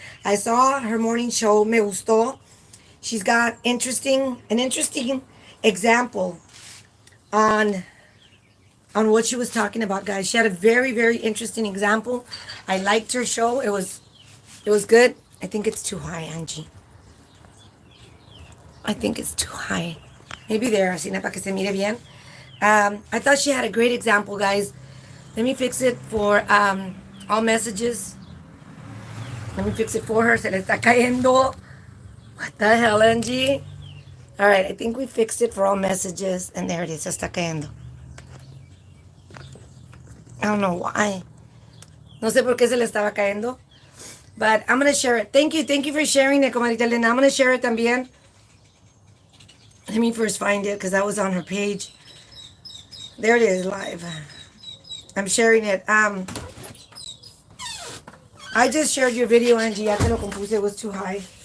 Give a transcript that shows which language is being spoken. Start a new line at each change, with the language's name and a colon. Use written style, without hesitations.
English: I saw her morning show,
Spanish: me gustó.
English: She's got an interesting example on what she was talking about, guys. She had a very, very interesting example. I liked her show. It was good. I think it's too high, Angie. I think it's too high. Maybe there,
Spanish: así para que se mire bien.
English: I thought she had a great example, guys. Let me fix it for all messages. Let me fix it for her.
Spanish: Se le está cayendo.
English: What the hell, Angie? All right, I think we fixed it for all messages. And there it is.
Spanish: Se está cayendo.
English: I don't know why.
Spanish: No sé por qué se le estaba cayendo.
English: But I'm going to share it. Thank you for sharing it, comadrita Linda. I'm going to share it también. Let me first find it because that was on her page. There it is, live. I'm sharing it. I just shared your video, Angie.
Spanish: Ya te lo compuse.
English: It was too high.